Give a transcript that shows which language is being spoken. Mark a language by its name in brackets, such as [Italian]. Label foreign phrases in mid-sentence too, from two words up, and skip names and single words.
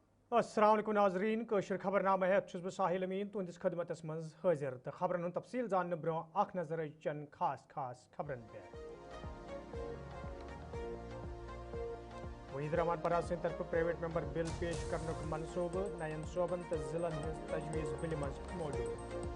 [Arabic] السلام عليكم [Kashmiri] नाजरीन कशर खबरनामा है बह साहिल अमीन तुंदिस खदमतस मज हाजिर तो खबरन हुंद तफसील जानने ब्रो अख नजर चंद खास खबरन पे वहीद रहमान पराज सिंध तरफ [English] private member bill [Kashmiri] पेश करने मनसूब नयन सोबन तो जिलन हज तजवीज़ बिल मज मौजूद